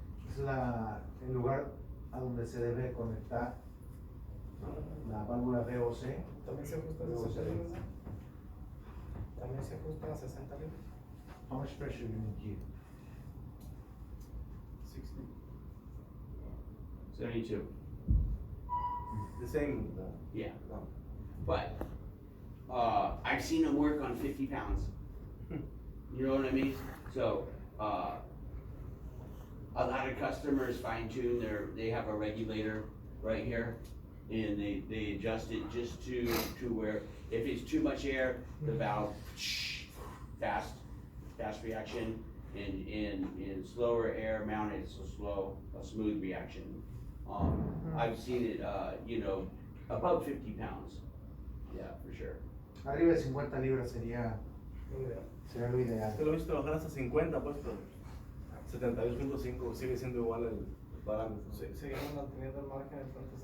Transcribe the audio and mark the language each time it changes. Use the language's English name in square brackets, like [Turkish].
[Spanish] Es el lugar a donde se debe conectar la válvula VOC. ¿También se ajusta a 60 libras? ¿También se ajusta a 60 libras? [English] How much pressure you need here? 60. 72. The same. Yeah. But I've seen them work on 50 pounds. You know what I mean? So a lot of customers fine tune they have a regulator right here, and they adjust it just to where if it's too much air, the valve fast reaction, and in slower air mounted, it's a smooth reaction. I've seen it, above 50 pounds. Yeah, for sure. [Spanish] Arriba de 50 libras sería lo ideal. Te lo he visto trabajar hasta 50, pues, pero 72.5 sigue siendo igual el parámetro. Seguimos manteniendo el margen entonces